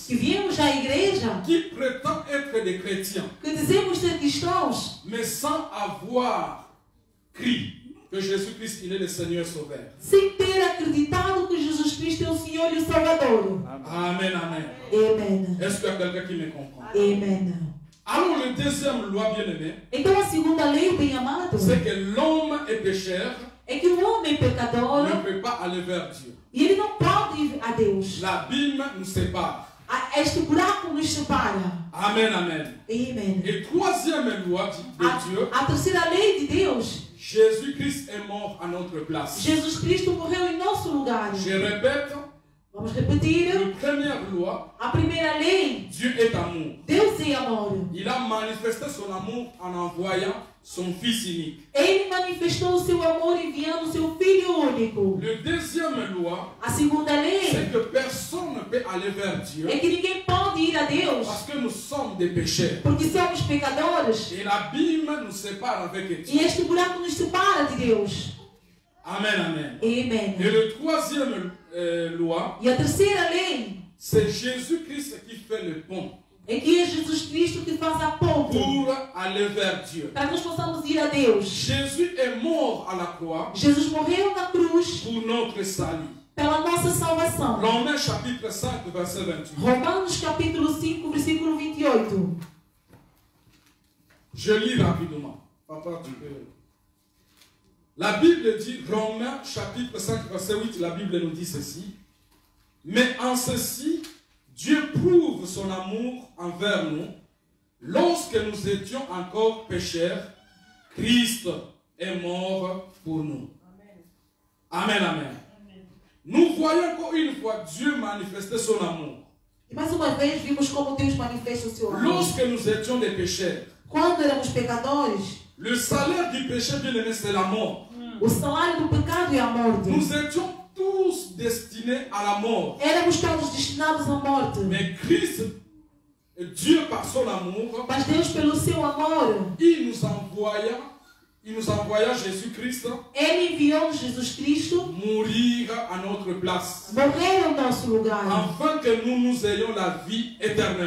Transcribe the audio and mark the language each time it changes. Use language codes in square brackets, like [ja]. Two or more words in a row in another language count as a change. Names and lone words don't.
[pt] que viemos já à igreja, [fr] qui prétendent être des chrétiens, [pt] que dizemos ser cristãos, [fr] mais sans avoir cru que Jésus-Christ, il est le Seigneur Sauveur. [pt] sem ter acreditado que Jesus Cristo é o Senhor e o Salvador. Amen, amen. Amen. [fr] Est-ce qu'il y a quelqu'un qui me comprend? Amen. Alors, le deuxième loi, bien-aimé, [pt] Então a segunda lei, bem amado, [fr] c'est que l'homme est pécheur, [pt] é que o homem pecador, [fr] ne peut pas aller vers Dieu. [pt] e ele não pode ir a Deus. [fr] L'abîme nous sépare. [pt] Este buraco nos separa. Amen, amen. Amen. [fr] Et troisième loi de Dieu, [pt] A terceira lei de Deus, [fr] Jésus-Christ est mort à notre place. [pt] Jesus Cristo morreu em nosso lugar. [fr] Je répète, [pt] Vamos repetir. [fr] la première loi, [pt] A primeira lei, [fr] Dieu est amour. [pt] Deus é amor. [fr] Il a manifesté son amour en envoyant son Fils unique. [pt] Ele manifestou o seu amor enviando o seu Filho único. [fr] La deuxième loi, [pt] A segunda lei [fr] c'est que personne ne peut aller vers Dieu [pt] é que ninguém pode ir a Deus [fr] parce que nous sommes des pécheurs. [pt] porque somos pecadores. [fr] Et l'abîme nous sépare avec [pt] E [fr] Dieu. [pt] este buraco nos separa de Deus. Amen, amen. Amen. [fr] Et la troisième loi, [pt] E a terceira lei [fr] c'est Jésus-Christ qui fait le pont [pt] é que é Jesus Cristo que faz a ponte [fr] pour aller vers Dieu. [pt] para que nós possamos ir a Deus. [fr] Jésus est mort à la croix [pt] Jesus morreu na cruz [fr] pour notre salut. [pt] pela nossa salvação. [fr] Romains chapitre 5, verset 28. [pt] Romanos capítulo 5, versículo 28. [fr] Je lis rapidement. Papa, tu peux. La Bible dit, Romains chapitre 5, verset 8, la Bible nous dit ceci. Mais en ceci, Dieu prouve son amour envers nous. Lorsque nous étions encore pécheurs, Christ est mort pour nous. Amen, amen. Nous voyons encore une fois Dieu manifester son amour. [pt] E mais uma vez vimos como Deus manifesta o seu amor. [fr] Lorsque nous étions des pécheurs, [pt] Quando éramos pecadores, [fr] le salaire du péché, bien aimé, c'est la mort. [pt] o salário do pecado é a morte. [fr] Nous étions tous destinés à la mort. [pt] Éramos todos destinados à morte. [fr] Mais Christ, Dieu par son amour, [pt] Mas Deus, pelo seu amor, [fr] il nous envoya Jésus-Christ [pt] Ele enviou Jesus Cristo [fr] mourir à notre place, [pt] morrer ao nosso lugar, [fr] afin que nous ayons la vie éternelle.